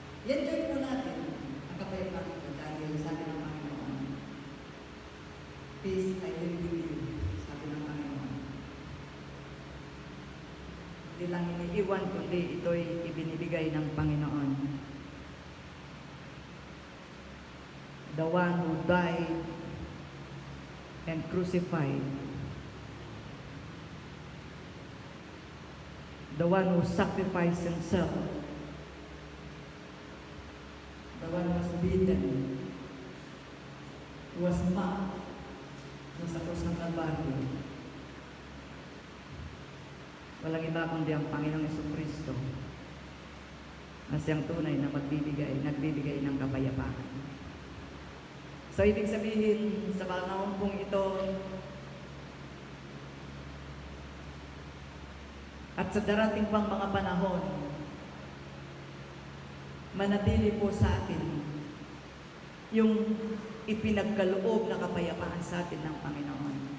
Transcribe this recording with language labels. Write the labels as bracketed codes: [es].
[tl] Yan kayo po natin ang kapayapaan ito dahil sabi ng Panginoon, [en] peace I will give you, [tl] sabi ng Panginoon. Hindi lang iniiwan, kundi ito'y ibinibigay ng Panginoon. [en] The one who died and crucified. The one who sacrificed himself. The one who was beaten. Who was mocked [tl] sa krus ng Kalbaryo. Walang iba kundi ang Panginoong Jesucristo na siyang tunay na nagbibigay ng kapayapaan. So, ibig sabihin, sa panahon pong ito, at sa darating pang mga panahon, manatili po sa atin yung ipinagkaloob na kapayapaan sa atin ng Panginoon.